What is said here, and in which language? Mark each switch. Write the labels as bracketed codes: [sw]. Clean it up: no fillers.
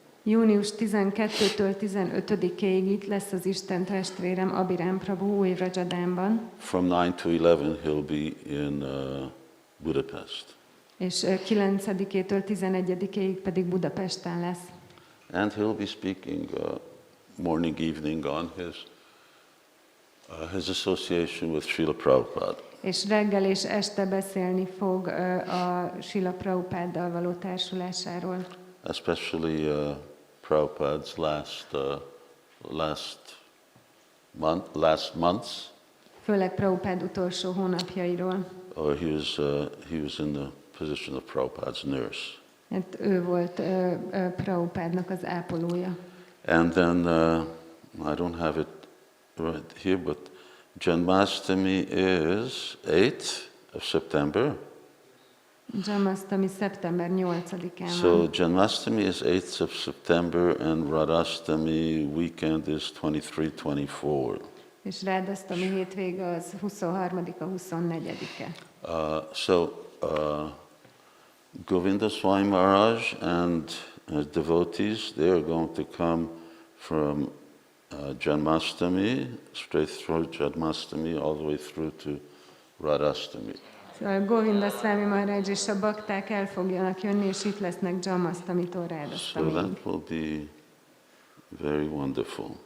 [hu] Június 12-től 15-ig itt lesz az Isten testvérem Abhiram Prabhu új Vraja-dhāmban. [en] From 9 to 11 he'll be in Budapest. [hu] És 9-től 11-ig pedig Budapesten lesz. [en] And he'll be speaking morning, evening on his association with Srila Prabhupada. [hu] És reggel és este beszélni fog a Srila Prabhupáddal való társulásáról. [en] Especially Prabhupada's last months. [hu] Főleg Prabhupád utolsó hónapjairól. [en] He was in the position of Prabhupada's nurse. [hu] Hát ő volt Prabhupádnak az ápolója. [en] And then, I don't have it right here, but Janmashtami is 8th of September. [hu] Janmashtami szeptember 8-án [en] So [hu] van. [en] Janmashtami is 8th of September and Radhashtami weekend is 23-24. [hu] És Rádhasztami hétvége az 23-a, 24-e. [en] Govinda Swami Maharaj and devotees, they are going to come from Janmashtami, straight through Janmashtami, all the way through to Radhashtami. [hu] Szóval Govinda Swami Maharaj és a bakták el fogjanak jönni, és itt lesznek Janmashtami-tól Rádhasztamig. [en] that will be very wonderful.